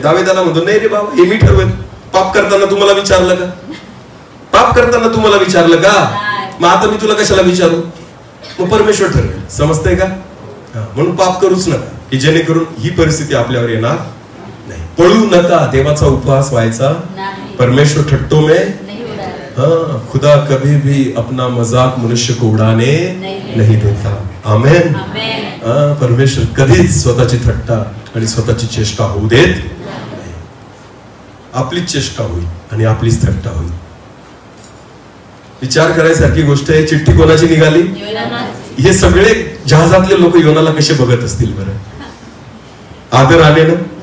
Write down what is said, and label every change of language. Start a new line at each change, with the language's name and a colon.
Marathi: दाविदाला म्हणतो नाही रे बाबा हे मी ठरवेल. पाप करताना तुम्हाला विचारलं का? पाप करताना तुम्हाला विचारलं का? मग आता मी तुला कशाला विचारू? मग परमेश्वर ठरवेल. समजतंय का? म्हणून पाप करूच नका की जेणेकरून ही परिस्थिती आपल्यावर येणार नाही. पळू नका, देवाचा उपवास व्हायचा.
Hindi: परमेश्वर ठट्टो में खुदा कभी भी अपना मजाक मनुष्य को उड़ाने नहीं देता.
Marathi: आमेन. परमेश्वर कधीच स्वतःची थट्टा आणि स्वतःची चेष्टा होऊ देत नाही. आपलीच चेष्टा होईल आणि आपलीच थट्टा होईल. विचार करायसारखी गोष्ट आहे. चिठ्ठी कोणाची निघाली? हे सगळे जहाजातले लोक योनाला कसे बघत असतील बरं? आदर आले ना?